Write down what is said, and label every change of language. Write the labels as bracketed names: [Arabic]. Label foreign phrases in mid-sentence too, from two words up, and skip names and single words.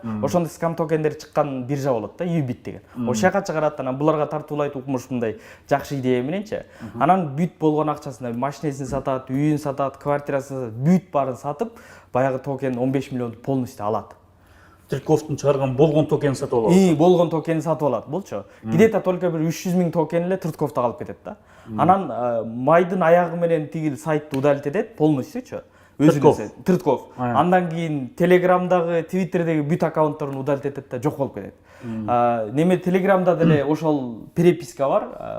[Kyrgyz] Ошондой скам токендер чыккан биржа болот да, Ubit деген. Ошол жака чыгарат, анан буларга тартуулайт укмуш мындай жакшы идея мененчи. Анан бүт болгон акчасына машинесин сатат, үйүн сатат, квартирасын сатат, бүт баарын сатып, баягы токен 15 миллионду полностью алат. Тыртковдун чыгарган болгон токенин сатып алат. Болгон токенин сатып алат болчу. [Russian] Где-то только [Kyrgyz] бир 300 000 токен эле Тыртковдо калып кетет да. Анан майдын аягы менен тиги сайтты удалить этет полностью. Тыртков. Андан кийин Телеграмдагы, Твиттердеги бүт аккаунттарын удалить этет да, жок болуп кетет. Неме Телеграмда деле ошол переписка бар.